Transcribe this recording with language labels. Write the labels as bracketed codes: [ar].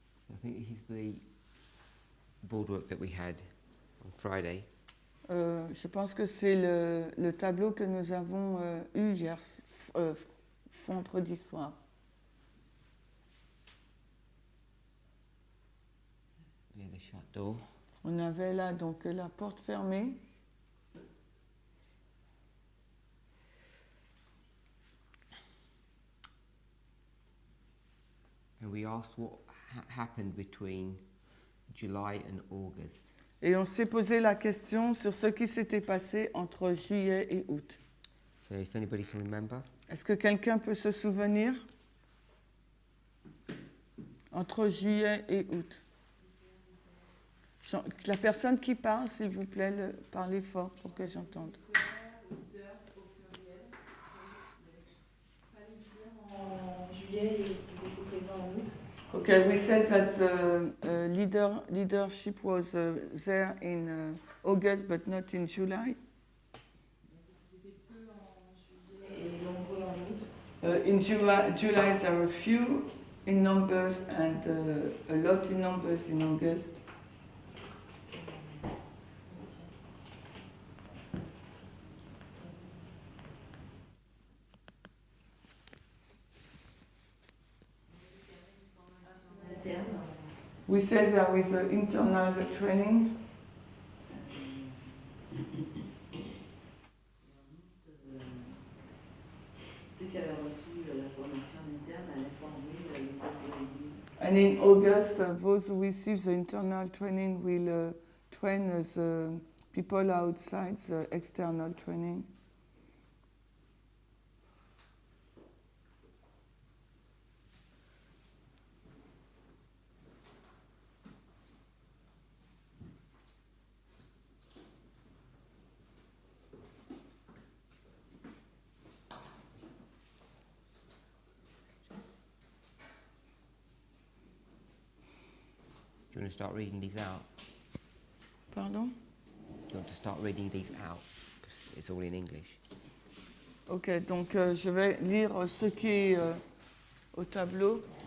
[en] I think this is the boardwork that we had on Friday. [fr] Je pense que c'est le tableau que nous avons eu hier, vendredi soir. [en] We had a shut door. [fr] On avait là donc la porte fermée. [en] And we asked what happened between July and August. [fr] Et on s'est posé la question sur ce qui s'était passé entre juillet et août. [en] So if anybody can remember. [fr] Est-ce que quelqu'un peut se souvenir? Entre juillet et août. La personne qui parle, s'il vous plaît, parlez fort pour que j'entende. En juillet et ils étaient présents en août. [en] Okay, we said that the leadership was there in August, but not in July. [fr] C'était peu en juillet et nombreux en août. [en] In July there are few in numbers and a lot in numbers in August. We say there is internal training. [fr] Ceux qui avaient reçu la formation interne allaient former les membres de l'Église. [en] And in August, those who receive the internal training will train the people outside the external training. Do you want to start reading these out? [fr] Pardon? [en] Do you want to start reading these out? Because it's all in English. [fr] Ok, donc je vais lire ce qui est au tableau.